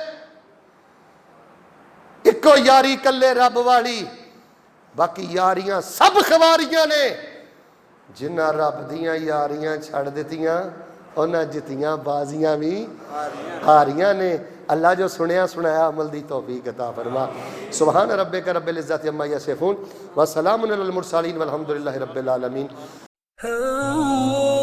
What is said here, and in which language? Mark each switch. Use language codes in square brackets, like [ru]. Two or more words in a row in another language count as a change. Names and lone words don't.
[pa] اکو یاری کلے رب والی، باقی یاریاں سب خواریاں نے. جنہاں رب دیاں یاریاں چھڈ دتیاں، انہاں جتیاں بازیاں بھی ہاریاں نے. اللہ جو سنیا سنایا عمل دی توفیق عطا فرما. [ar] سبحان ربك رب العزة عما يصفون وسلام على المرسلين والحمد لله رب العالمين.